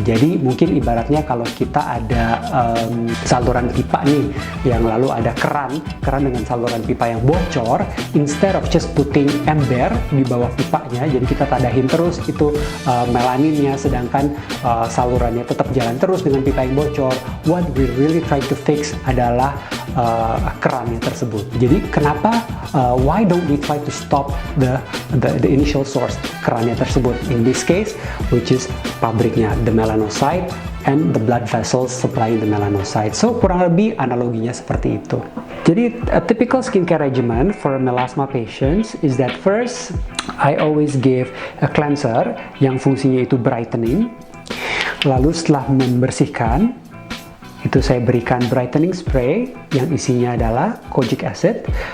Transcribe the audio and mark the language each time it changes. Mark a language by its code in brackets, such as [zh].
[id] Jadi mungkin ibaratnya kalau kita ada saluran pipa nih, yang lalu ada keran dengan saluran pipa yang bocor, [en] instead of just putting [id] ember di bawah pipanya, jadi kita tadahin terus itu melaninnya, sedangkan salurannya tetap jalan terus dengan pipa yang bocor. [en] What we really try to fix [id] adalah kerannya tersebut. Jadi kenapa [en] why don't we try to stop the initial source, [id] kerannya tersebut, [en] in this case which is [id] pabriknya, [en] the melanocyte and the blood vessels supplying the melanocyte. [id] So kurang lebih analoginya seperti itu. [en] Jadi a typical skincare regimen for melasma patients is that first I always give a cleanser [id] yang fungsinya itu [en] brightening. [id] Lalu setelah membersihkan itu saya berikan brightening spray yang isinya adalah kojic acid.